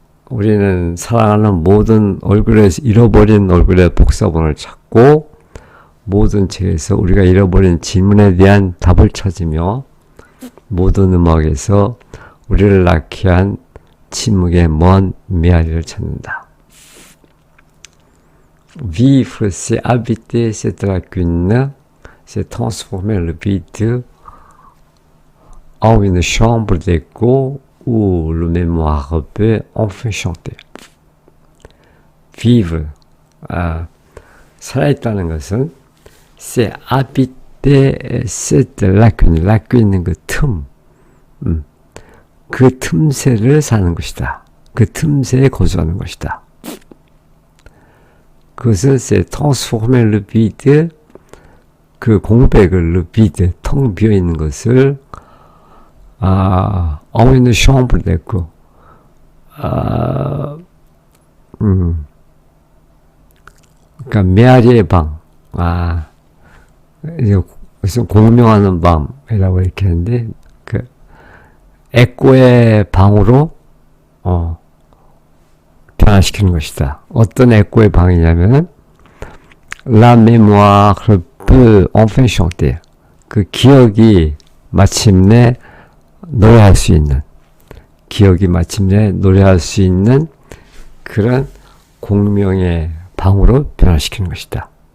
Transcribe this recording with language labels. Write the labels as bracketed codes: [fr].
[ko] 우리는 사랑하는 모든 얼굴에서 잃어버린 얼굴의 복사본을 찾고 모든 책에서 우리가 잃어버린 질문에 대한 답을 찾으며 모든 음악에서 우리를 낳게 한 침묵의 먼 메아리를 찾는다. [fr] Vivre, c'est habiter cette lacune, c'est transformer le vide en une chambre d'écho où le mémoire peut enfin chanter. Vivre, [ko] 살아있다는 것은 [fr] c'est habiter cette lacune, lacune [ko] 그 틈, 그 틈새를 사는 것이다. 그 틈새에 거주하는 것이다. 그것은 [fr] c'est transformer le vide, [ko] 그 공백을 [fr] le vide, [ko] 텅 비어 있는 것을 [fr] en une chambre d'écho, [ko] 그러니까 메아리의 방, 이것은 공명하는 밤이라고 이렇게 하는데, 그 에코의 방으로 변화시키는 것이다. 어떤 에코의 방이냐면 [fr] La mémoire peut enfin chanter. [ko] 그 기억이 마침내 노래할 수 있는, 기억이 마침내 노래할 수 있는 그런 공명의 방으로 변화시키는 것이다.